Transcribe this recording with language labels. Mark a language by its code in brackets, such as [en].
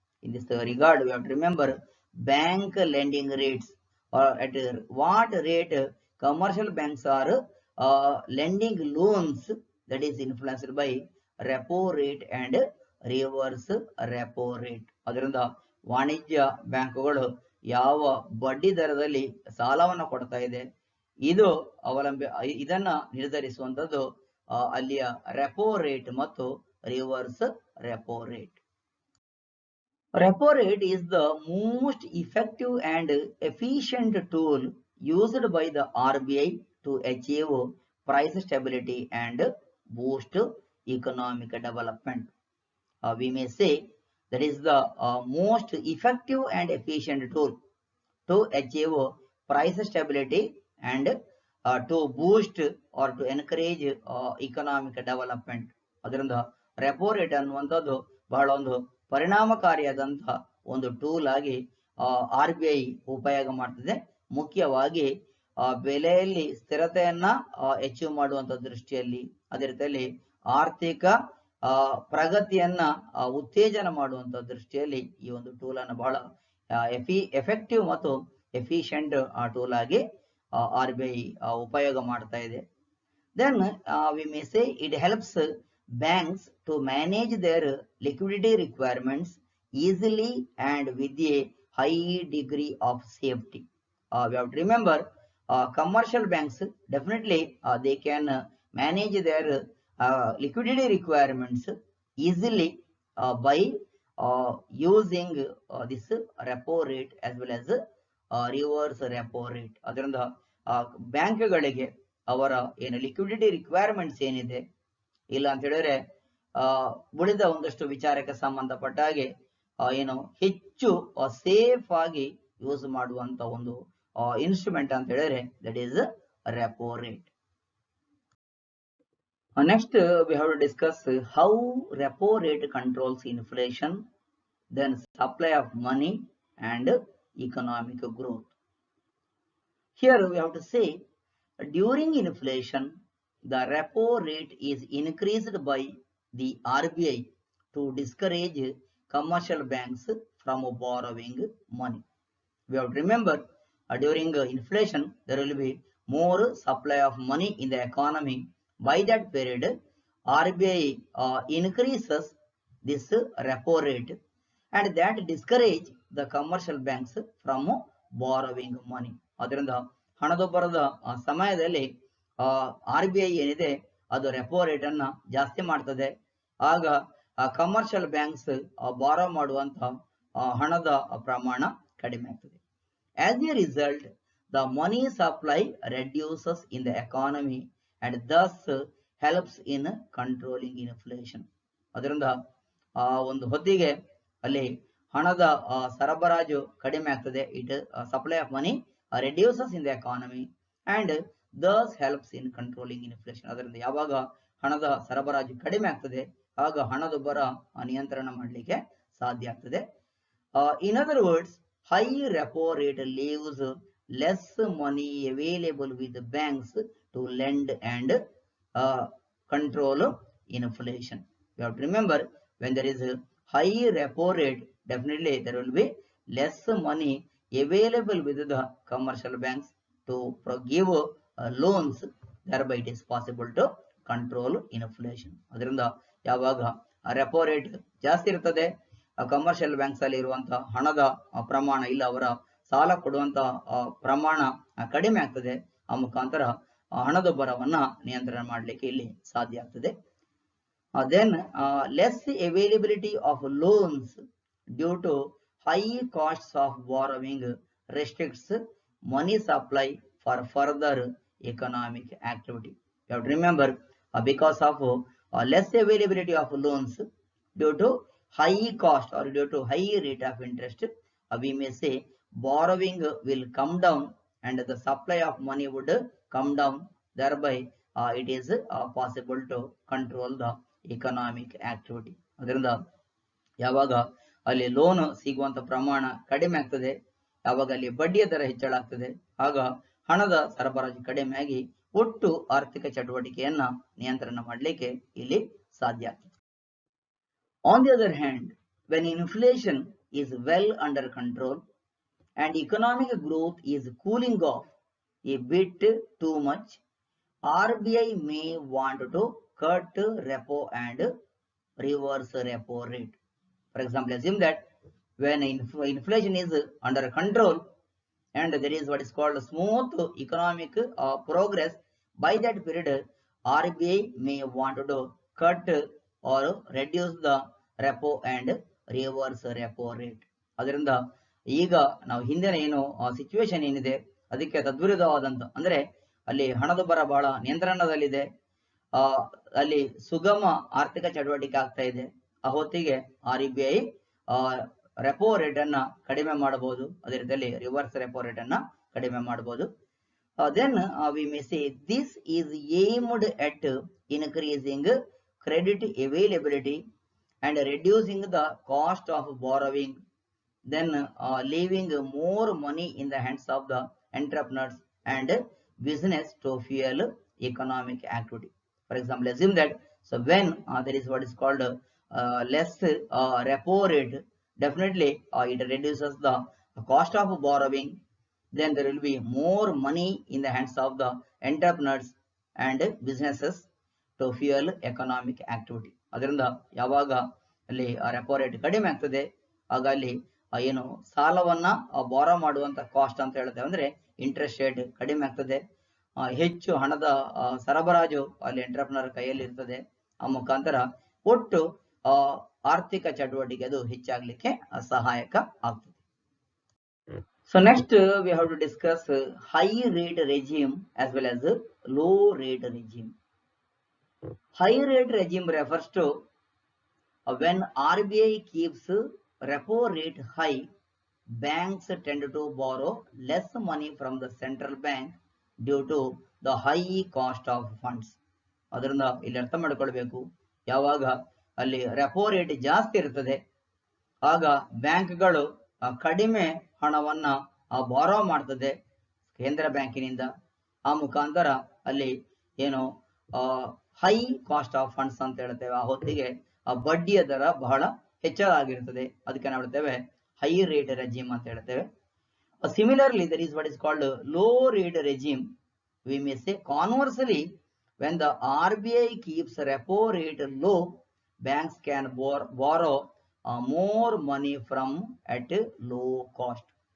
[en] In this regard, we have to remember bank lending rates, or at what rate commercial banks are lending loans, that is influenced by repo rate and reverse repo rate. [kn] ಅದರಿಂದ ವಾಣಿಜ್ಯ ಬ್ಯಾಂಕುಗಳು ಯಾವ ಬಡ್ಡಿ ದರದಲ್ಲಿ ಸಾಲವನ್ನು ಕೊಡ್ತಾ ಇದೆ, ಇದು ಇದನ್ನ ನಿರ್ಧರಿಸುವಂತದ್ದು ಅಲ್ಲಿಯ ರೆಪೋ ರೇಟ್ ಮತ್ತು reverse repo rate. [en] Repo rate is the most effective and efficient tool used by the RBI to achieve price stability and boost economic development. We may say that is the most effective and efficient tool to achieve price stability and to boost or to encourage economic development. [kn] ಅದರಿಂದ repo rate ಅನ್ನುವಂಥದ್ದು ಬಹಳ ಒಂದು ಪರಿಣಾಮಕಾರಿಯಾದಂತಹ ಒಂದು tool ಆಗಿ RBI ಉಪಯೋಗ ಮಾಡ್ತದೆ. ಮುಖ್ಯವಾಗಿ ಬೆಲೆಯಲ್ಲಿ ಸ್ಥಿರತೆಯನ್ನ ಅಚೀವ್ ಮಾಡುವಂತ ದೃಷ್ಟಿಯಲ್ಲಿ, ಅದೇ ರೀತಿಯಲ್ಲಿ ಆರ್ಥಿಕ ಪ್ರಗತಿಯನ್ನ ಉತ್ತೇಜನ ಮಾಡುವಂತ ದೃಷ್ಟಿಯಲ್ಲಿ ಈ ಒಂದು ಟೂಲ್ ಅನ್ನು ಬಹಳ ಎಫೆಕ್ಟಿವ್ ಮತ್ತು ಎಫಿಷಿಯಂಟ್ ಟೂಲ್ ಆಗಿ RBI ಉಪಯೋಗ ಮಾಡ್ತಾ ಇದೆ. [en] Then we may say it helps banks to manage their liquidity requirements easily and with a high degree of safety. We have to remember commercial banks definitely they can manage their liquidity requirements easily by using this repo rate as well as reverse repo rate. [kn] ಅದರಿಂದ ಬ್ಯಾಂಕ್ಗಳಿಗೆ ಅವರ ಏನು liquidity requirements ಏನಿದೆ, ಇಲ್ಲ ಅಂತ ಹೇಳಿದ್ರೆ ಉಳಿದ ಒಂದಷ್ಟು ವಿಚಾರಕ್ಕೆ ಸಂಬಂಧಪಟ್ಟ ಹಾಗೆ ಏನು ಹೆಚ್ಚು ಸೇಫ್ ಆಗಿ ಯೂಸ್ ಮಾಡುವಂತ ಒಂದು ಇನ್ಸ್ಟ್ರೂಮೆಂಟ್ ಅಂತ ಹೇಳಿದ್ರೆ [en] That is repo rate. Next we have to discuss how repo rate controls inflation, then supply of money and economic growth. Here we have to say during inflation the repo rate is increased by the RBI to discourage commercial banks from borrowing money. We have to remember during inflation there will be more supply of money in the economy. By that period RBI increases this repo rate and that discourage the commercial banks from borrowing money. [kn] ಅದರಿಂದ ಹಣದುಬ್ಬರದ ಸಮಯದಲ್ಲಿ RBI ಏನಿದೆ ಅದು repo rate ಅನ್ನ ಜಾಸ್ತಿ ಮಾಡ್ತದೆ. ಆಗ commercial banks ಬಾರೋ ಮಾಡುವಂತ ಹಣದ ಪ್ರಮಾಣ ಕಡಿಮೆ ಆಗ್ತದೆ. [en] As a result the money supply reduces in the economy and thus helps in controlling inflation. [kn] ಅದರಿಂದ ಒಂದು ಹೊತ್ತಿಗೆ ಅಲ್ಲಿ ಹಣದ ಸರಬರಾಜು ಕಡಿಮೆ ಆಗ್ತದೆ. [en] It supply of money reduces in the economy and thus helps in controlling inflation. [kn] ಅದರಿಂದ ಯಾವಾಗ ಹಣದ ಸರಬರಾಜು ಕಡಿಮೆ ಆಗ್ತದೆ ಆಗ ಹಣದುಬ್ಬರ ನಿಯಂತ್ರಣ ಮಾಡಲಿಕ್ಕೆ ಸಾಧ್ಯ ಆಗ್ತದೆ. [en] In other words, high repo rate leaves less money available with the banks to lend and control inflation. You have to remember when there is a high repo rate, definitely there will be less money available with the commercial banks to give loans. Thereby it is possible to control inflation. [kn] ಅದರಿಂದ ಯಾವಾಗ repo rate ಜಾಸ್ತಿ ಇರ್ತದೆ commercial banks ಅಲ್ಲಿ ಇರುವಂತ ಹಣದ ಪ್ರಮಾಣ ಇಲ್ಲ ಅವರ ಸಾಲ ಕೊಡುವಂತ ಪ್ರಮಾಣ ಕಡಿಮೆ ಆಗ್ತದೆ. ಆ ಮುಖಾಂತರ ಹಣದುಬ್ಬರವನ್ನ ನಿಯಂತ್ರಣ ಮಾಡಲಿಕ್ಕೆ ಇಲ್ಲಿ ಸಾಧ್ಯ ಆಗ್ತದೆ. [en] Then less availability of loans due to high costs of borrowing restricts money supply for further economic activity. You have to remember because of less availability of loans due to high cost or due to high rate of interest, we may say borrowing will come down and the supply of money would come down. Thereby it is possible to control the economic activity. [kn] ಅದರಿಂದ ಯಾವಾಗ ಅಲ್ಲಿ loan ಸಿಗುವಂತ ಪ್ರಮಾಣ ಕಡಿಮೆ ಆಗ್ತದೆ, ಯಾವಾಗ ಅಲ್ಲಿ ಬಡ್ಡಿಯ ದರ ಹೆಚ್ಚಳ ಆಗ್ತದೆ, ಆಗ ಹಣದ ಸರಬರಾಜು ಕಡಿಮೆಯಾಗಿ ಒಟ್ಟು ಆರ್ಥಿಕ ಚಟುವಟಿಕೆಯನ್ನ ನಿಯಂತ್ರಣ ಮಾಡಲಿಕ್ಕೆ ಇಲ್ಲಿ ಸಾಧ್ಯ ಆಗ್ತದೆ. [en] On the other hand, when inflation is well under control and economic growth is cooling off a bit too much, RBI may want to cut repo and reverse repo rate. For example, assume that when inflation is under control and there is what is called smooth economic progress, by that period RBI may want to cut or reduce the repo and reverse repo rate. [kn] ಅದರಿಂದ ಈಗ ನಾವು ಹಿಂದಿನ ಏನು situation ಏನಿದೆ ಅದಕ್ಕೆ ತದ್ವಿರುದ್ಧವಾದಂತ, ಅಂದ್ರೆ ಅಲ್ಲಿ ಹಣದುಬ್ಬರ ಬಹಳ ನಿಯಂತ್ರಣದಲ್ಲಿದೆ, ಅಲ್ಲಿ ಸುಗಮ ಆರ್ಥಿಕ ಚಟುವಟಿಕೆ ಆಗ್ತಾ ಇದೆ. ಆ ಹೊತ್ತಿಗೆ RBI ರೆಪೋ ರೇಟ್ ಅನ್ನ ಕಡಿಮೆ ಮಾಡಬಹುದು, ಅದೇ ರೀತಿಯಲ್ಲಿ ರಿವರ್ಸ್ ರೆಪೋ ರೇಟ್ ಅನ್ನ ಕಡಿಮೆ ಮಾಡಬಹುದು. [en] Then we may say this is aimed at increasing credit availability and reducing the cost of borrowing, then leaving more money in the hands of the entrepreneurs and business to fuel economic activity. For example, assume that when there is what is called less repo rate, definitely it reduces the cost of borrowing, then there will be more money in the hands of the entrepreneurs and businesses to fuel economic activity. [kn] ಅದರಿಂದ ಯಾವಾಗ ಅಲ್ಲಿ repo rate ಕಡಿಮೆ ಆಗ್ತದೆ ಆಗ ಅಲ್ಲಿ ಏನು ಸಾಲವನ್ನ ಬಾರೋ ಮಾಡುವಂತ ಕಾಸ್ಟ್ ಅಂತ ಹೇಳ್ತೇವೆ, ಅಂದ್ರೆ ಇಂಟ್ರೆಸ್ಟ್ ರೇಟ್ ಕಡಿಮೆ ಆಗ್ತದೆ, ಹೆಚ್ಚು ಹಣದ ಸರಬರಾಜು ಅಲ್ಲಿ ಎಂಟರ್ಪ್ರನರ್ ಕೈಯಲ್ಲಿ ಇರ್ತದೆ. ಆ ಮುಖಾಂತರ ಒಟ್ಟು ಆರ್ಥಿಕ ಚಟುವಟಿಕೆ ಅದು ಹೆಚ್ಚಾಗ್ಲಿಕ್ಕೆ ಸಹಾಯಕ ಆಗ್ತದೆ. [en] So next we have to discuss high rate regime as well as low rate regime. High rate regime refers to when RBI keeps repo rate high, banks tend to borrow less money from the central bank due to the high cost of funds. [kn] ಅದರಿಂದ ಇಲ್ಲಿ ಅರ್ಥ ಮಾಡಿಕೊಳ್ಬೇಕು, ಯಾವಾಗ ಅಲ್ಲಿ repo rate ಜಾಸ್ತಿ ಇರ್ತದೆ ಆಗ ಬ್ಯಾಂಕ್ಗಳು ಕಡಿಮೆ ಹಣವನ್ನ ಬಾರೋ ಮಾಡ್ತದೆ ಕೇಂದ್ರ ಬ್ಯಾಂಕಿನಿಂದ. ಆ ಮುಖಾಂತರ ಅಲ್ಲಿ ಏನು [en] high cost of funds [kn] ಅಂತ ಹೇಳ್ತೇವೆ, ಆ ಹೊತ್ತಿಗೆ ಆ ಬಡ್ಡಿಯ ದರ ಬಹಳ ಹೆಚ್ಚಾಗಿರ್ತದೆ, ಅದಕ್ಕೆ ನಾವು ಹೇಳ್ತೇವೆ ಹೈ ರೇಟ್ ರೆಜಿಮ್ ಅಂತ ಹೇಳ್ತೇವೆ. [en] Similarly there is what is called low rate regime. We may say conversely, when the RBI keeps repo rate low, banks can borrow more money from at low cost.